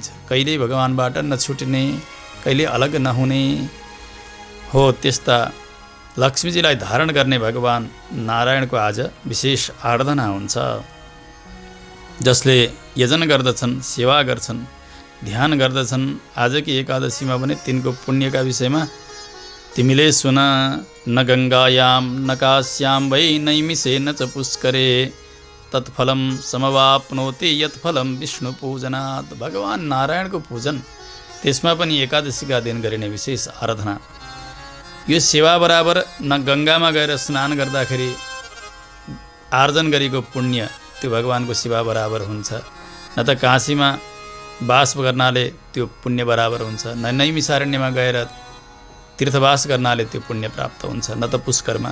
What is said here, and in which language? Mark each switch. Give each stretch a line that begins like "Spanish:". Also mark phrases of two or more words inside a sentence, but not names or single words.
Nepali: कहिल्यै भगवानबाट नछुट्ने, कहिले अलग नहुने हो त्यस्ता लक्ष्मीजीलाई धारण गर्ने भगवान नारायणको आज विशेष आराधना हुन्छ। जसले यजन गर्दछन्, सेवा गर्छन्, ध्यान गर्दछन्, आजकी एकादशीमा पनि तिनको पुण्यका विषयमा तिमीले सुन।
Sanskrit: न गङ्गायां न काश्यां वै नैमिषे न च पुष्करे तत्फलं समवाप्नोति यत्फलं विष्णु पूजनात्।
Nepali: भगवान नारायणको पूजन, त्यसमा पनि एकादशीका दिन गरिने विशेष आराधना, यो सेवा बराबर न गङ्गामा गएर स्नान गर्दाखेरि आर्जन गरेको पुण्य त्यो भगवानको सेवा बराबर हुन्छ, न त काशीमा वास गर्नाले त्यो पुण्य बराबर हुन्छ, न नैमिषारण्यमा गएर तीर्थवास गर्नाले त्यो पुण्य प्राप्त हुन्छ, न त पुष्करमा।